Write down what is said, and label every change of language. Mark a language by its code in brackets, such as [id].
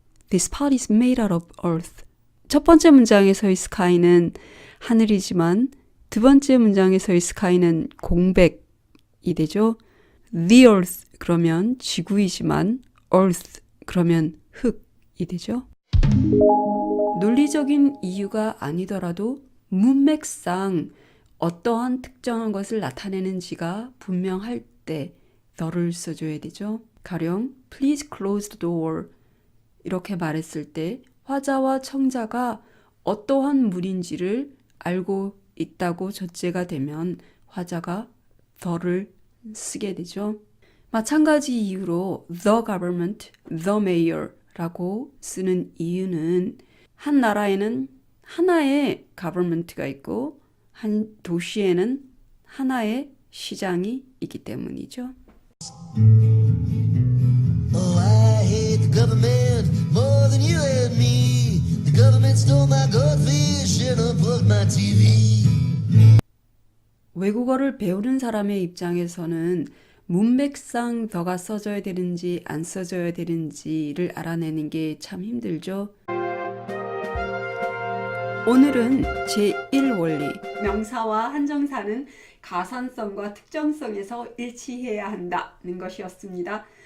[en] This pot is made out of earth. [ko] 첫 번째 문장에서의 sky는 하늘이지만 두 번째 문장에서의 sky는 공백이 되죠. The earth 그러면 지구이지만 earth 그러면 흙이 되죠. 논리적인 이유가 아니더라도 문맥상 어떠한 특정한 것을 나타내는지가 분명할 때 the를 써줘야 되죠. 가령 [en] Please close the door [ko] 이렇게 말했을 때 화자와 청자가 어떠한 물인지를 알고 있다고 전제가 되면 화자가 the를 쓰게 되죠. 마찬가지 이유로 the government, the mayor 라고 쓰는 이유는 한 나라에는 하나의 government가 있고 한 도시에는 하나의 시장이 있기 때문이죠. [en] Oh, I hate the government more than you and me. The government stole my goldfish and unplugged my TV. [ko] 외국어를 배우는 사람의 입장에서는 문맥상 더가 써져야 되는지 안 써져야 되는지를 알아내는 게 참 힘들죠. 오늘은 제1원리 명사와 한정사는 가산성과 특정성에서 일치해야 한다는 것이었습니다.